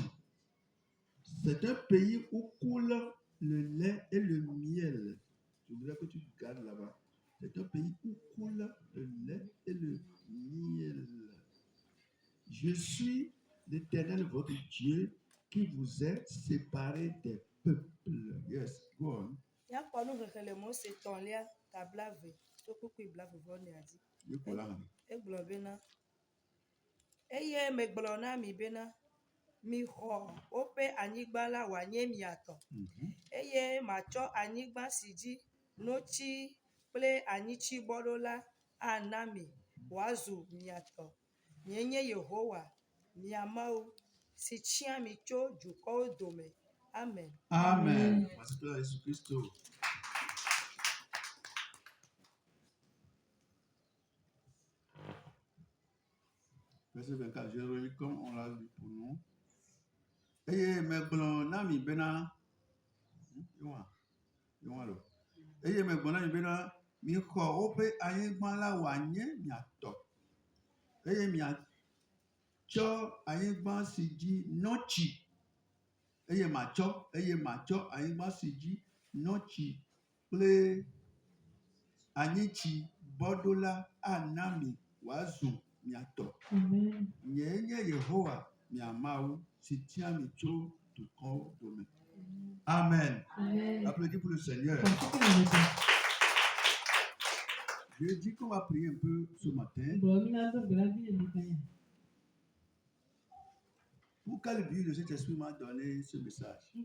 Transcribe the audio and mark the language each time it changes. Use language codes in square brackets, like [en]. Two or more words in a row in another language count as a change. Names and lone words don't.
[fr] C'est un pays où coule le lait et le miel. Je voudrais que tu regardes là-bas. C'est un pays où coule le lait et le miel. Je suis l'Éternel, votre Dieu, qui vous est séparé des peuples. [en] Yes, go on. [ee] Eye megblɔ na mi bena mixɔ woƒe anyigba la wòanye miatɔ. Eye matsɔ anyigba si dzi notsi kple anyitsi bɔ ɖo la ana mi wòazu miatɔ. Nye nye Yehowa, mia Mawu, si tia mi tso dukɔwo dome. [fr] Amen. Amen. Pasteur Jésus Christ. Verset 24, je relis comme on l'a lu pour nous. [ee] Eye megblɔ na mi bena, eye megblɔ na mi bena, mixɔ woƒe anyigba la wòanye miatɔ. Eye miatsɔ anyigba si dzi nɔtsi. Eye matsɔ anyigba si dzi nɔtsi kple anyitsi bɔ ɖo la ana mi wòazu miatɔ. Nye nye Yehowa, mia Mawu, si tia mi tso dukɔwo dome. [fr] Amen. Applaudis pour le Seigneur. Je dis qu'on va prier un peu ce matin. Pour quel but le Saint-Esprit m'a donné ce message?